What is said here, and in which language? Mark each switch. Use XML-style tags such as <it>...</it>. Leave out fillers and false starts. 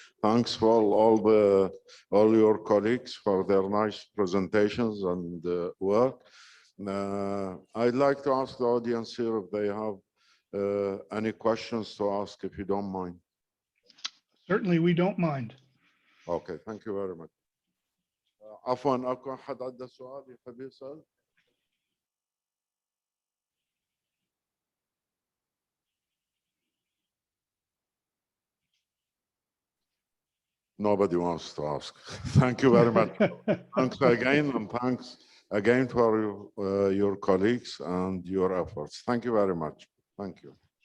<en>Thanks for all your colleagues for their nice presentations and work. I'd like to ask the audience here if they have any questions to ask, if you don't mind. Certainly, we don't mind. Okay, thank you very much.</en> <ar>عفوا اكو احد عنده سؤال يحب يسال؟</ar> <en>Nobody wants to ask. Thank you very much. Thanks again, and thanks again for your colleagues and your efforts. Thank you very much. Thank you.</en>